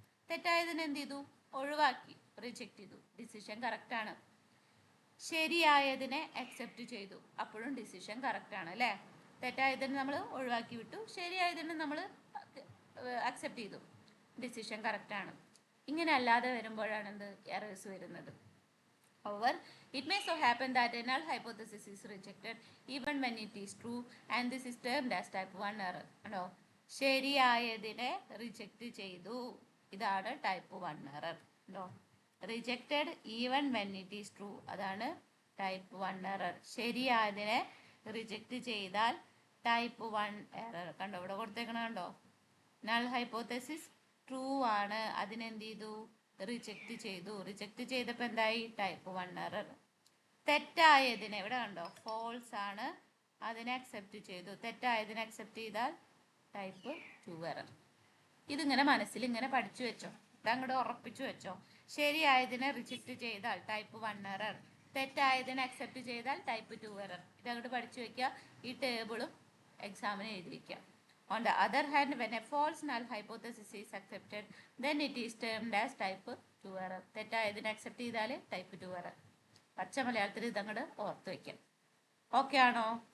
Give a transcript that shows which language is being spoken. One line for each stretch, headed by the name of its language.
Malayalam: തെറ്റായതിനെ എന്ത് ചെയ്തു, ഒഴിവാക്കി, റിജക്റ്റ് ചെയ്തു, ഡിസിഷൻ കറക്റ്റ് ആണ്. ശരിയായതിനെ അക്സെപ്റ്റ് ചെയ്തു, അപ്പോഴും ഡിസിഷൻ കറക്റ്റ് ആണ് അല്ലേ. തെറ്റായതിനെ നമ്മൾ ഒഴിവാക്കി വിട്ടു, ശരിയായതിനെ നമ്മൾ അക്സെപ്റ്റ് ചെയ്തു, ഡിസിഷൻ കറക്റ്റ് ആണ്. ഇങ്ങനെ അല്ലാതെ വരുമ്പോഴാണ് എന്ത്, എറേഴ്സ് വരുന്നത്.
English: However, it may so happen that a null hypothesis is rejected even when it is true, and this is termed as type 1 error.
Malayalam: ആണോ, ശരിയായതിനെ റിജക്റ്റ് ചെയ്തു, ഇതാണ് ടൈപ്പ് 1 എറർ. ഉണ്ടോ,
English: rejected even when it is true,
Malayalam: അതാണ് type 1 error. ശരിയായതിനെ reject ചെയ്താൽ type 1 error. കണ്ടോ, ഇവിടെ കൊടുത്തേക്കണ കണ്ടോ, null hypothesis true ആണ്, അതിനെന്ത് ചെയ്തു, റിജക്റ്റ് ചെയ്തു. റിജക്റ്റ് ചെയ്തപ്പോൾ എന്തായി, ടൈപ്പ് 1 എറർ. തെറ്റായതിനെ ഇവിടെ കണ്ടോ, ഫോൾസ് ആണ്, അതിനെ അക്സെപ്റ്റ് ചെയ്തു. തെറ്റായതിനെ അക്സെപ്റ്റ് ചെയ്താൽ ടൈപ്പ് 2 എറർ. ഇതിങ്ങനെ മനസ്സിൽ ഇങ്ങനെ പഠിച്ചു വെച്ചോ, ഇതങ്ങോട്ട് ഉറപ്പിച്ചു വെച്ചോ. ശരിയായതിനെ റിജക്റ്റ് ചെയ്താൽ ടൈപ്പ് 1 എറർ, തെറ്റായതിനെ അക്സെപ്റ്റ് ചെയ്താൽ ടൈപ്പ് 2 എറർ. ഇതങ്ങോട്ട് പഠിച്ചു വെക്കുക, ഈ ടേബിളും എക്സാമിന് എഴുതി വെക്കുക.
English: On the other hand, when a false null hypothesis is accepted, then it is termed as type 2 error.
Malayalam: തെറ്റായതിനെ accept ചെയ്താൽ ടൈപ്പ് 2 എറർ. പച്ച മലയാളത്തിൽ ഇതങ്ങോട്ട് ഓർത്ത് വയ്ക്കാം. ഓക്കെ ആണോ?